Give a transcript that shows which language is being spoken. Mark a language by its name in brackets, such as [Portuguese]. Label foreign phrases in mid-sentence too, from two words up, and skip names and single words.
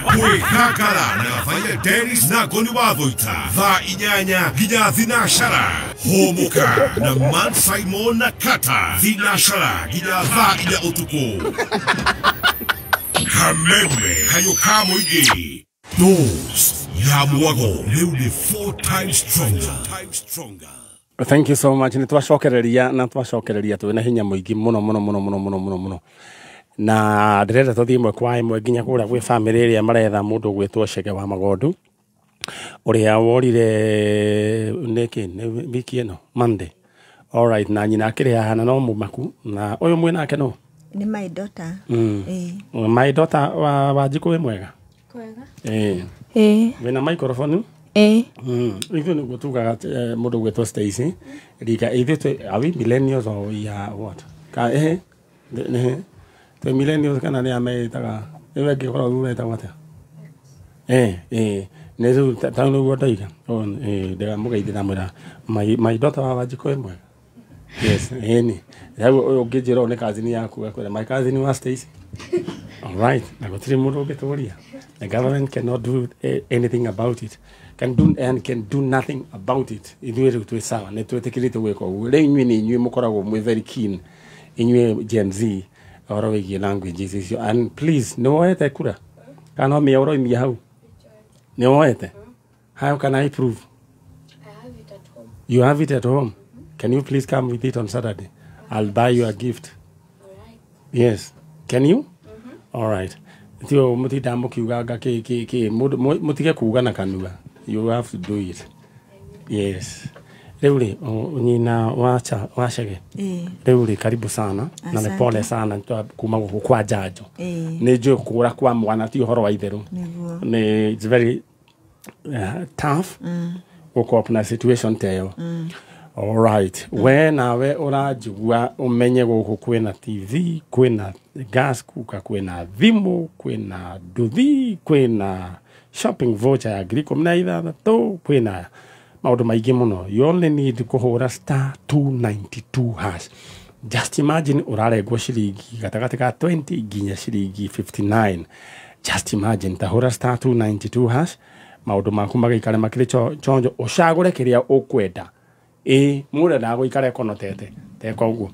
[Kikuyu] Kwĩgangara na Gathaiya Dennis na Goni wa Thoita thaa 8 nginya Thinashara. Homoka na Man Simon na Kata Thinashara nginya thaa 4 utuku. Kameme kayo kamuigi. Dose ya mwago rĩu nĩ [English] 4 times stronger. Thank you so much. [Kikuyu] Nĩ twacokereria twĩna hinya mũingĩ mũno. Na ndĩrenda tũthiĩ ĩmwe kwa ĩmwe nginya kũrĩa gwĩ family ĩrĩa maretha mũndũ gwĩtwo Chege wa Magondu ũrĩa worire nĩ wiki ĩno Monday. [English] All right, [Kikuyu] na nyina akĩrĩ haha na no mũmaku na ũyũ mwĩnake no [English] nĩ my daughter. My daughter [Kikuyu] wa Wanjikũ wĩ mwega? Kwega. Wĩna microphone? Ithuĩ nĩguo tugaga mũndũ gwĩtwo Stacy rika ithuĩ [English] are we millennials or we are what? [Kikuyu] Twĩ millennials kana nĩ ametaga ĩwe ngĩkorwo thura etagwo atĩa? Nĩ rĩu taũ nĩguo ndaiga ndĩga mũgeithia mwĩra [English] my daughter [Kikuyu] wa Wanjikũ wĩ mwega? Yes, nĩ rĩu ũyũ ũngĩnjĩra nĩ cousin yaku akwĩra [English] my cousin [Kikuyu] wa Stacy. [English] All right, [Kikuyu] na gũtirĩ mũndũ ũngĩtũria. [English] The government cannot do anything about it. Can do nothing about it. [Kikuyu] Ithuĩ rĩu twĩ sawa nĩ twĩtĩkĩrĩte gwĩka ũguo. Rĩu inyuĩ nĩ inyuĩ mũkoragwo mwĩ [English] very keen, [Kikuyu] inyuĩ Gen Z ũhoro wĩgiĩ languages icio. [English] And please [Kikuyu] nĩ woete kura kana no mĩa ũroimia hau? Nĩ woete? [English] How can I prove? I have it at home. You have it at home? Can you please come with it on Saturday? I'll buy you a gift. All right. Yes. Can you? All right. [Kikuyu] Tio mutinda mukiuga mutige kuuga na kanua. [English] You have to do it. Yes. [Kikuyu] Rĩu nyina wa Chege. Rĩu [Swahili] karibu sana [Kikuyu] na nĩ [Swahili] pole sana [Kikuyu] kuma gũkũ kwa njanjo. Nĩ njũĩ kũra kwa mwana ti ũhoro wa itherũ. Nĩ [English] it's very tough [Kikuyu] gũkop na situation teyo. [English] All right. [Kikuyu] We nawe ũranjigua ũmenye gũkũ kwĩna TV, kwĩna gas cooker, kwĩna thimũ, kwĩna nduthi, kwĩna shopping voucher ya ngiri 16, kwĩna maũndũ maingĩ mũno. [English] You only need kũhũra star 292 hash. just imagine [Kikuyu] urarengwo ciringi gatagati ka 20 nginya ciringi 59. [English] Just imagine [Kikuyu] tahura star 292 hash maundu maku magaikare makiri chonjo ucagure kiria ukwenda mure na guikare konotete teka uguo.